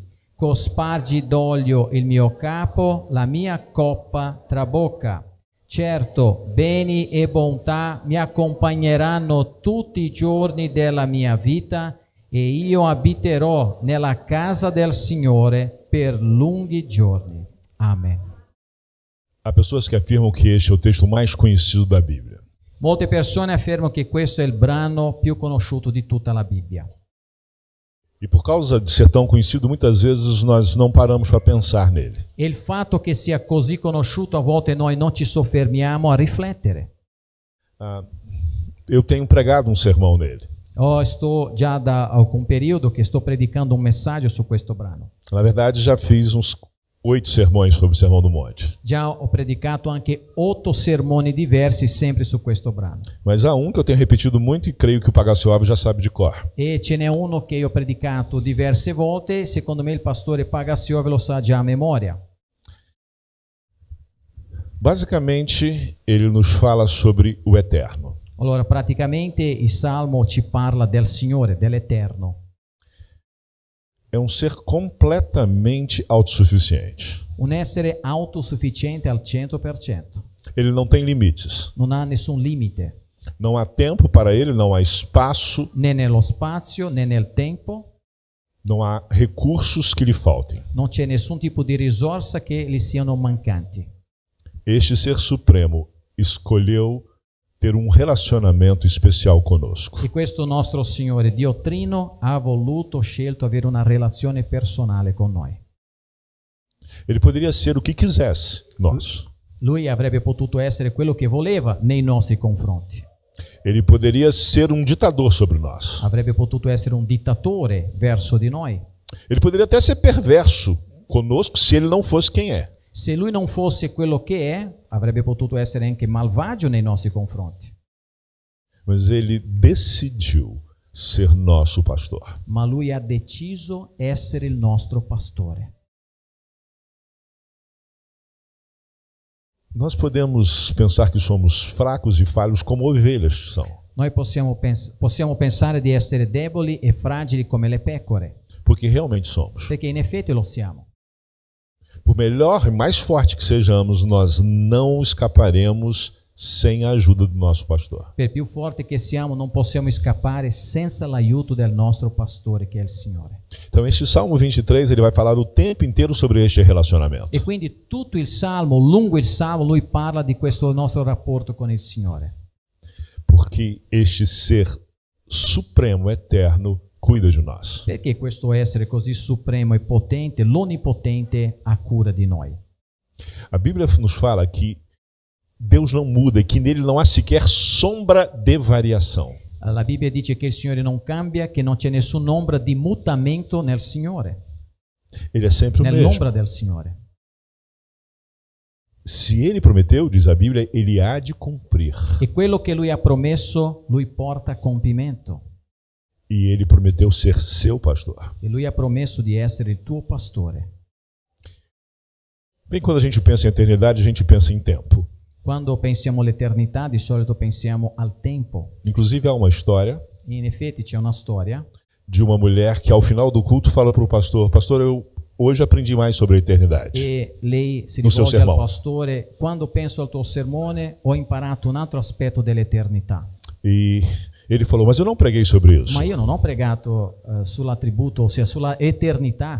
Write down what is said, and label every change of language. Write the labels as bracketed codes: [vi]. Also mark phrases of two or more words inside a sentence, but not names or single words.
[it] Cospargi d'olio il mio capo, la mia coppa trabocca. Certo, beni e bontà mi accompagneranno tutti i giorni della mia vita e io abiterò nella casa del Signore per lunghi giorni. Amen. [pt] Há pessoas que afirmam que este é o texto mais conhecido da Bíblia. [it] Molte persone affermano che questo è il brano più conosciuto di tutta la Bibbia. [pt] E por causa de ser tão conhecido, muitas vezes nós não paramos para pensar nele. [it] E il fatto che sia così conosciuto, a volte noi non ci soffermiamo a riflettere. [pt] Eu tenho pregado um sermão nele. [it] Sto già da alcun periodo che sto predicando un messaggio su questo brano. [pt] Na verdade, já fiz uns 8 sermões sobre o Sermão do Monte. [it] Già ho predicato anche 8 sermoni diversi sempre su questo brano. [pt] Mas há um que eu tenho repetido muito e creio que o Pagacio Alves já sabe de cor. [it] E ce n'è uno che io ho predicato diverse volte, secondo me il pastore Pagaciove lo sa già a memoria. [pt] Basicamente, ele nos fala sobre o eterno. [it] Allora, praticamente il Salmo ci parla del Signore, dell'Eterno. [pt] É um ser completamente autossuficiente. [it] Un essere autosufficiente al 100%. [pt] Ele não tem limites. [it] Non ha nessun limite, [pt] Não há tempo para ele, não há espaço, [it] né nello spazio né nel tempo. [pt] não há recursos que lhe faltem. [it] Non c'è nessun tipo di risorsa che gli siano mancanti. [pt] Este ser supremo escolheu ter um relacionamento especial conosco. [it] E questo nostro Signore Dio Trino ha scelto avere una relazione personale con noi. [pt] Ele poderia ser o que quisesse, nós. [it] Lui avrebbe potuto essere quello che voleva nei nostri confronti. [pt] Ele poderia ser um ditador sobre nós. [it] Avrebbe potuto essere un dittatore verso di noi. [pt] Ele poderia até ser perverso conosco se ele não fosse quem é. [it] Se lui non fosse quello che è, avrebbe potuto essere anche malvagio nei nostri confronti. [pt] Mas ele decidiu ser nosso pastor. [it] Ma lui ha deciso essere il nostro pastore. [pt] Nós podemos pensar que somos fracos e falhos como ovelhas são. [it] Noi possiamo pensare di essere deboli e fragili come le pecore, [pt] Porque realmente somos. [it] perché in effetti lo siamo. [pt] Por melhor e mais forte que sejamos, nós não escaparemos sem a ajuda do nosso pastor. [it] Per più forte che siamo, non possiamo scappare senza l'aiuto del nostro pastore, che è il Signore. [pt] Então, este Salmo 23, ele vai falar o tempo inteiro sobre este relacionamento. [it] E quindi tutto il Salmo, lungo il Salmo, lui parla di questo nostro rapporto con il Signore. [pt] Porque este ser supremo, eterno, cuida de nós. [it] Perché questo essere così supremo e potente, l'onnipotente, ha cura di noi. [pt] A Bíblia nos fala que Deus não muda e que nele não há sequer sombra de variação. [it] La Bibbia dice che il Signore non cambia, che non c'è nessun'ombra di mutamento nel Signore, [pt] Ele é sempre o mesmo. [it] nell'ombra del Signore. [pt] Se ele prometeu, diz a Bíblia, ele há de cumprir. [it] E quello che Lui ha promesso, Lui porta a compimento. [pt] E ele prometeu ser seu pastor. [it] E Lui ha promesso di essere il tuo pastore. [pt] Bem, quando a gente pensa em eternidade, a gente pensa em tempo. [it] Quando pensiamo all'eternità, di solito pensiamo al tempo. [pt] Inclusive, há uma história [it] E in effetti c'è una storia [pt] de uma mulher que, ao final do culto, fala para o pastor: Pastor, eu hoje aprendi mais sobre a eternidade. [it] e lei si [pt] No seu [it] rivolge al [pt] sermão. [it] pastore: quando penso al tuo sermone ho imparato un altro aspetto dell'eternità. [pt] E ele falou: Mas eu não preguei sobre isso. [it] Ma io non ho pregato sull'attributo, ossia sulla eternità.